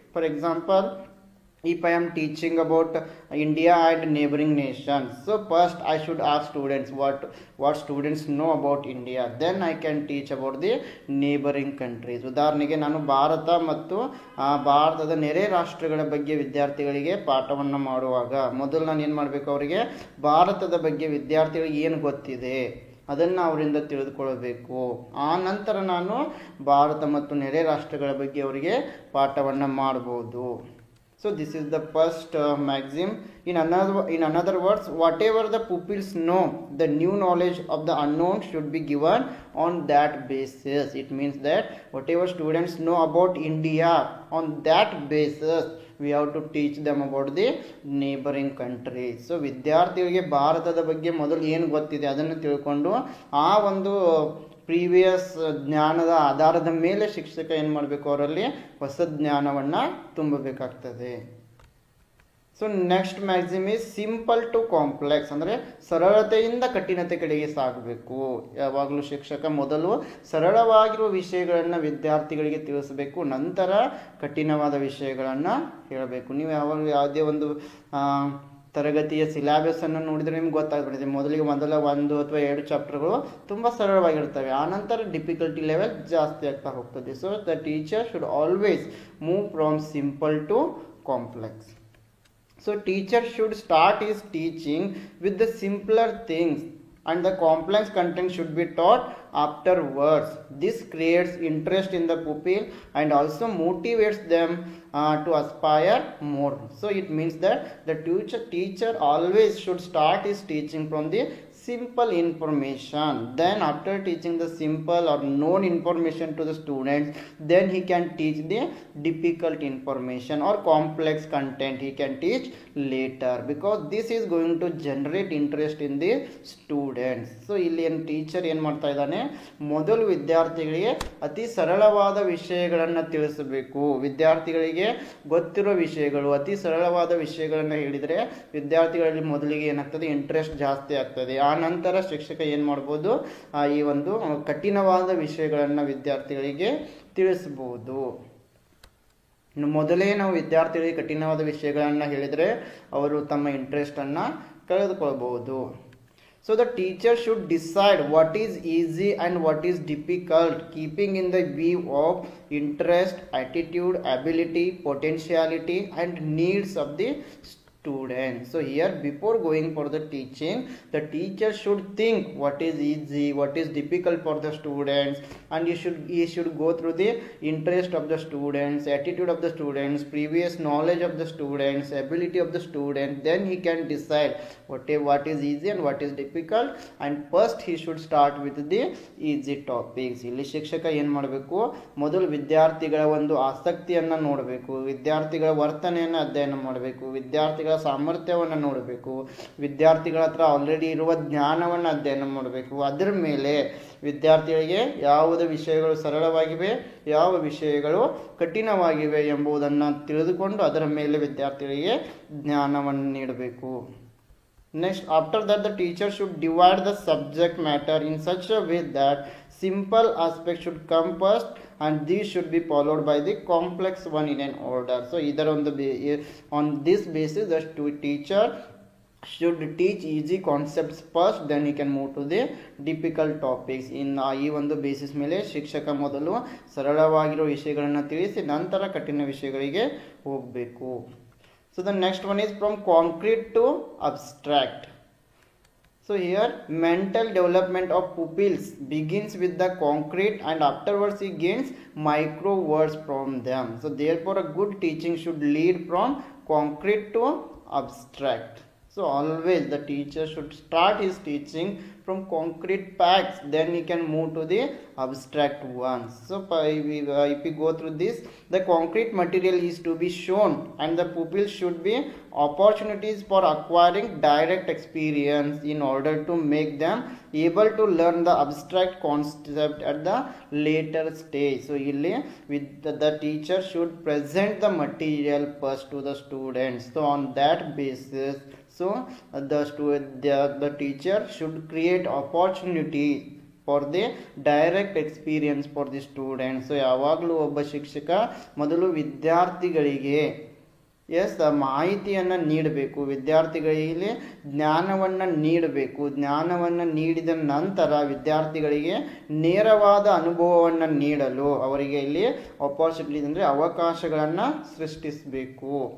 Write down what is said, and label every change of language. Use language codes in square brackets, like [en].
[en] For example, if I am teaching about India and neighboring nations, so first I should ask students what students know about India, then I can teach about the neighboring countries. [kn] ಉದಾಹರಣೆಗೆ ನಾನು ಭಾರತ ಮತ್ತು ಭಾರತದ ನೆರೆ ರಾಷ್ಟ್ರಗಳ ಬಗ್ಗೆ ವಿದ್ಯಾರ್ಥಿಗಳಿಗೆ ಪಾಠವನ್ನು ಮಾಡುವಾಗ ಮೊದಲು ನಾನು ಏನು ಮಾಡಬೇಕು, ಅವರಿಗೆ ಭಾರತದ ಬಗ್ಗೆ ವಿದ್ಯಾರ್ಥಿಗಳಿಗೆ ಏನು ಗೊತ್ತಿದೆ ಅದನ್ನು ಅವರಿಂದ ತಿಳಿದುಕೊಳ್ಳಬೇಕು. ಆ ನಂತರ ನಾನು ಭಾರತ ಮತ್ತು ನೆರೆ ರಾಷ್ಟ್ರಗಳ ಬಗ್ಗೆ ಅವರಿಗೆ ಪಾಠವನ್ನು ಮಾಡ್ಬೋದು. [en] So this is the first maxim. In another words, whatever the pupils know, the new knowledge of the unknown should be given on that basis. It means that whatever students know about India, on that basis we have to teach them about the neighboring countries. [kn] So ವಿದ್ಯಾರ್ಥಿಗಳಿಗೆ ಭಾರತದ ಬಗ್ಗೆ ಮೊದಲು ಏನು ಗೊತ್ತಿದೆ ಅದನ್ನು ತಿಳ್ಕೊಂಡು ಆ ಒಂದು ಪ್ರೀವಿಯಸ್ ಜ್ಞಾನದ ಆಧಾರದ ಮೇಲೆ ಶಿಕ್ಷಕ ಏನು ಮಾಡಬೇಕು, ಅವರಲ್ಲಿ ಹೊಸ ಜ್ಞಾನವನ್ನು ತುಂಬಬೇಕಾಗ್ತದೆ. [en] so next maxim is simple to complex, [kn] ಅಂದರೆ ಸರಳತೆಯಿಂದ ಕಠಿಣತೆ ಕಡೆಗೆ ಸಾಗಬೇಕು. ಯಾವಾಗಲೂ ಶಿಕ್ಷಕ ಮೊದಲು ಸರಳವಾಗಿರುವ ವಿಷಯಗಳನ್ನು ವಿದ್ಯಾರ್ಥಿಗಳಿಗೆ ತಿಳಿಸಬೇಕು, ನಂತರ ಕಠಿಣವಾದ ವಿಷಯಗಳನ್ನು ಹೇಳಬೇಕು. ನೀವು ಯಾವಾಗಲೂ ಯಾವುದೇ ಒಂದು ತರಗತಿಯ ಸಿಲೆಬಸನ್ನು ನೋಡಿದರೆ ನಿಮ್ಗೆ ಗೊತ್ತಾಗ್ಬಿಡುತ್ತೆ. ಮೊದಲ 1 ಅಥವಾ 2 ಚಾಪ್ಟರ್ಗಳು ತುಂಬ ಸರಳವಾಗಿರ್ತವೆ, ಆನಂತರ ಡಿಫಿಕಲ್ಟಿ ಲೆವೆಲ್ ಜಾಸ್ತಿ ಆಗ್ತಾ ಹೋಗ್ತದೆ. [en] So the teacher should always move from simple to complex. So teacher should start his teaching with the simpler things and the complex content should be taught afterwards. This creates interest in the pupil and also motivates them to aspire more. So it means that the teacher always should start his teaching from the simple information. Then after teaching the simple or known information to the students, then he can teach the difficult information or complex content he can teach later, because this is going to generate interest in the students. [kn] So ಇಲ್ಲಿ teacher ಏನು ಮಾಡ್ತಾ ಇದ್ದಾನೆ, ಮೊದಲು ವಿದ್ಯಾರ್ಥಿಗಳಿಗೆ ಅತಿ ಸರಳವಾದ ವಿಷಯಗಳನ್ನು ತಿಳಿಸಬೇಕು. ವಿದ್ಯಾರ್ಥಿಗಳಿಗೆ ಗೊತ್ತಿರೋ ವಿಷಯಗಳು, ಅತಿ ಸರಳವಾದ ವಿಷಯಗಳನ್ನು ಹೇಳಿದರೆ ವಿದ್ಯಾರ್ಥಿಗಳಲ್ಲಿ ಮೊದಲಿಗೆ ಏನಾಗ್ತದೆ, ಇಂಟ್ರೆಸ್ಟ್ ಜಾಸ್ತಿ ಆಗ್ತದೆ. ಆ ನಂತರ ಶಿಕ್ಷಕ ಏನು ಮಾಡ್ಬೋದು, ಈ ಒಂದು ಕಠಿಣವಾದ ವಿಷಯಗಳನ್ನು ವಿದ್ಯಾರ್ಥಿಗಳಿಗೆ ತಿಳಿಸಬಹುದು. ಮೊದಲೇ ನಾವು ವಿದ್ಯಾರ್ಥಿಗಳಿಗೆ ಕಠಿಣವಾದ ವಿಷಯಗಳನ್ನು ಹೇಳಿದರೆ ಅವರು ತಮ್ಮ ಇಂಟ್ರೆಸ್ಟನ್ನು ಕಳೆದುಕೊಳ್ಬಹುದು. [en] So the teacher should decide what is easy and what is difficult, keeping in the view of interest, attitude, ability, potentiality and needs of the student. So here, before going for the teaching, the teacher should think what is easy, what is difficult for the students, and he should go through the interest of the students, attitude of the students, previous knowledge of the students, ability of the student. Then he can decide what is easy and what is difficult, and first he should start with the easy topics. [kn] ಇಲ್ಲಿ ಶಿಕ್ಷಕ ಏನು ಮಾಡಬೇಕು, ಮೊದಲು ವಿದ್ಯಾರ್ಥಿಗಳ ಒಂದು ಆಸಕ್ತಿಯನ್ನು ನೋಡಬೇಕು, ವಿದ್ಯಾರ್ಥಿಗಳ ವರ್ತನೆಯನ್ನು ಅಧ್ಯಯನ ಮಾಡಬೇಕು, ವಿದ್ಯಾರ್ಥಿಗಳ ಸಾಮರ್ಥ್ಯವನ್ನು ನೋಡಬೇಕು, ವಿದ್ಯಾರ್ಥಿಗಳ ಹತ್ರ ಆಲ್ರೆಡಿ ಇರುವ ಜ್ಞಾನವನ್ನು ಅಧ್ಯಯನ ಮಾಡಬೇಕು. ಅದರ ಮೇಲೆ ವಿದ್ಯಾರ್ಥಿಗಳಿಗೆ ಯಾವುದೇ ವಿಷಯಗಳು ಸರಳವಾಗಿವೆ, ಯಾವ ವಿಷಯಗಳು ಕಠಿಣವಾಗಿವೆ ಎಂಬುದನ್ನು ತಿಳಿದುಕೊಂಡು ಅದರ ಮೇಲೆ ವಿದ್ಯಾರ್ಥಿಗಳಿಗೆ ಜ್ಞಾನವನ್ನು ನೀಡಬೇಕು. [en] Next, after that, the teacher should divide the subject matter in such a way that simple aspects should come first and these should be followed by the complex one in an order. So either on this basis the teacher should teach easy concepts first, then he can move to the difficult topics. [kn] ಈ ಒಂದು basis ಮೇಲೆ ಶಿಕ್ಷಕ ಮೊದಲು ಸರಳವಾಗಿರೋ ವಿಷಯಗಳನ್ನು ತಿಳಿಸಿ ನಂತರ ಕಠಿಣ ವಿಷಯಗಳಿಗೆ ಹೋಗಬೇಕು. [en] So the next one is from concrete to abstract. So here mental development of pupils begins with the concrete and afterwards he gains micro words from them. So therefore a good teaching should lead from concrete to abstract. So always the teacher should start his teaching from concrete facts, then he can move to the abstract ones. So if we go through this, the concrete material is to be shown and the pupils should be opportunities for acquiring direct experience in order to make them able to learn the abstract concept at the later stage. So with the teacher should present the material first to the students. So on that basis, so the teacher should create opportunity for the direct experience for the students. [kn] So ಯಾವಾಗಲೂ ಒಬ್ಬ ಶಿಕ್ಷಕ ಮೊದಲು ವಿದ್ಯಾರ್ಥಿಗಳಿಗೆ ಮಾಹಿತಿಯನ್ನು ನೀಡಬೇಕು, ವಿದ್ಯಾರ್ಥಿಗಳಿಗೆ ಜ್ಞಾನವನ್ನು ನೀಡಬೇಕು. ಜ್ಞಾನವನ್ನು ನೀಡಿದ ನಂತರ ವಿದ್ಯಾರ್ಥಿಗಳಿಗೆ ನೇರವಾದ ಅನುಭವವನ್ನು ನೀಡಲು ಅವರಿಗೆ ಇಲ್ಲಿ ಆಪರ್ಚುನಿಟೀಸ್ ಅಂದರೆ ಅವಕಾಶಗಳನ್ನು ಸೃಷ್ಟಿಸಬೇಕು.